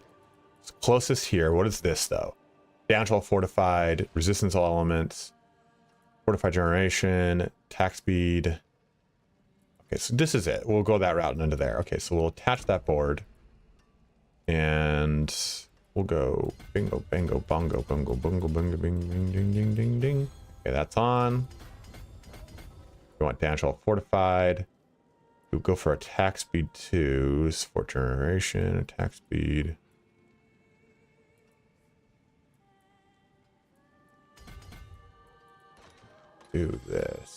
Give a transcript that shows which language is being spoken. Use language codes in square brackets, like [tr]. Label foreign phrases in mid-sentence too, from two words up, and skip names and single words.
[en] It's closest here. What is this, though? Damage all fortified, resistance all elements, fortified generation, attack speed... Okay, so this is it. We'll go that route and under there. Okay, so we'll attach that board. And we'll go bingo, bango, bongo, bungo, bungo, bungo, bing, ding, ding, ding, ding, ding. Okay, that's on. We want damage all fortified. We'll go for attack speed 2. Support generation, attack speed. Do this.